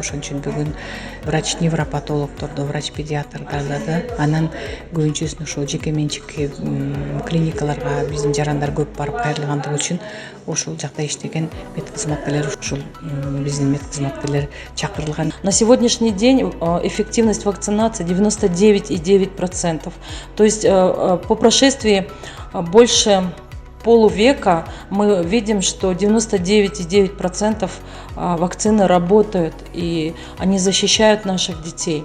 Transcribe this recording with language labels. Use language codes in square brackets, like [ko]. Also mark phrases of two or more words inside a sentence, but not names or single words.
[ky] Ошон үчүн бүгүн врач невропатологдордо, врач педиатрдарда да, анан көбүнчөсүн ошол жеке менчик клиникаларга биздин жарандар көп барып кайрылгандыгы үчүн ошол жакта иштеген мед кызматкерлер, ушул биздин мед кызматкерлер чакырылган. [ru] На сегодняшний день эффективность вакцинации 99,9%. То есть по прошествии больше полувека мы видим, что 99,9% вакцины работают, и они защищают наших детей.